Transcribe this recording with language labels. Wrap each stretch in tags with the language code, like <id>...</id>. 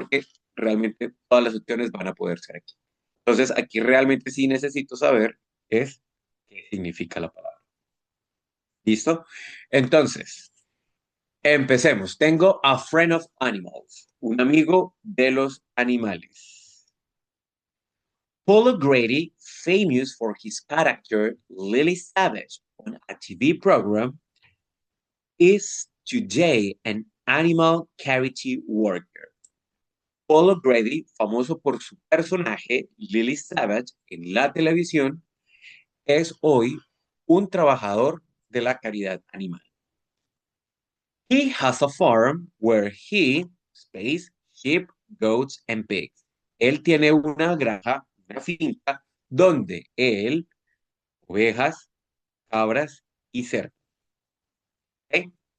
<es>Porque realmente todas las opciones van a poder ser aquí. Entonces, aquí realmente sí necesito saber es qué significa la palabra. ¿Listo? Entonces, empecemos. Tengo</es> <en>a friend of animals,</en> <es>un amigo de los animales.</es> <en>Paul O'Grady, famous for his character Lily Savage on a TV program, is today an animal charity worker.</en> <es>Paul O'Grady, famoso por su personaje Lily Savage en la televisión, es hoy un trabajador de la caridad animal.</es> <en>He has a farm where he, space, sheep, goats, and pigs.</en> <es>Él tiene una granja, una finca, donde él, ovejas, cabras y cerdos. ¿Ok?</es>